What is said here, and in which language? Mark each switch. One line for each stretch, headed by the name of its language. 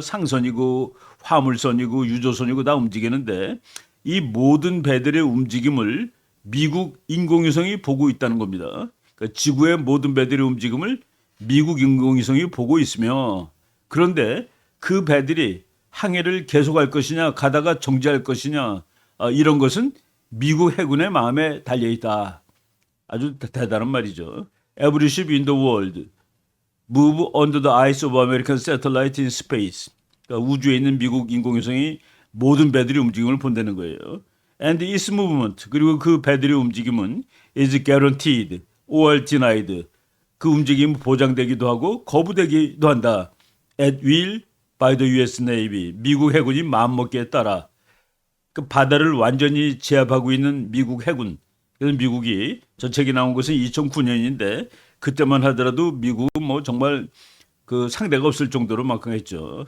Korean: 상선이고 화물선이고 유조선이고 다 움직이는데 이 모든 배들의 움직임을 미국 인공위성이 보고 있다는 겁니다. 그러니까 지구의 모든 배들의 움직임을 미국 인공위성이 보고 있으며 그런데 그 배들이 항해를 계속할 것이냐 가다가 정지할 것이냐 이런 것은 미국 해군의 마음에 달려 있다. 아주 대단한 말이죠.
English: Every ship in the world move under the eyes of American satellite in space.
Korean: 그러니까 우주에 있는 미국 인공위성이 모든 배들의 움직임을 본다는 거예요.
English: And its movement
Korean: 그리고 그 배들의 움직임은
English: is guaranteed or denied.
Korean: 그 움직임이 보장되기도 하고 거부되기도 한다.
English: At will by the U.S. Navy.
Korean: 미국 해군이 마음먹기에 따라 그 바다를 완전히 제압하고 있는 미국 해군. 그래서 미국이 저 책이 나온 것은 2009년인데 그때만 하더라도 미국은 뭐 정말 그 상대가 없을 정도로 막강했죠.